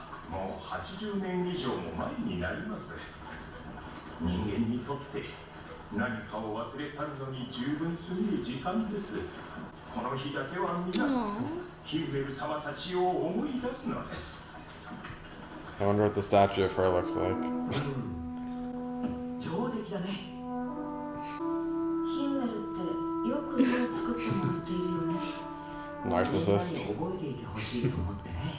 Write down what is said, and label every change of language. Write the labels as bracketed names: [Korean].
[Japanese] もう80年以上も前になります。人間にとって何かを忘れ去るのに十分すぎる時間です。この日だけは皆ヒンメル様たちを思い出すのです。 [English] I wonder what the statue of her looks like. [Japanese] 上出来だね。ヒンメルってよく色を作ってもらっているよね。 [English] Narcissist. [Japanese] 覚えていてほしいと思ってね。